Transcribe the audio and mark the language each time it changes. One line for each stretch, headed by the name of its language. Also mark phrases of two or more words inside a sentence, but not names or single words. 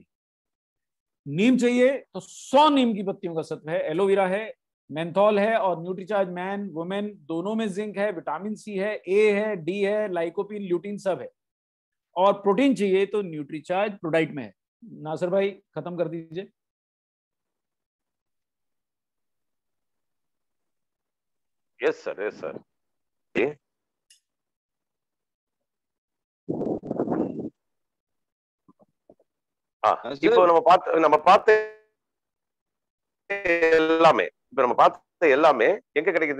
Hindi: नीम चाहिए तो 100 नीम की पत्तियों का सत्व है, एलोवेरा है, मेंथॉल है, और न्यूट्रीचार्ज मैन वुमेन दोनों में जिंक है, विटामिन सी है, ए है, डी है, लाइकोपिन, ल्यूटिन सब है। और प्रोटीन चाहिए तो न्यूट्रीचार्ज प्रोडाइट में है। नासिर भाई खत्म कर दीजिए।
English: Yes sir, yes sir.
Tamil: இப்போ நம்ம பார்த்த எல்லாமே எங்க கிடைக்குது?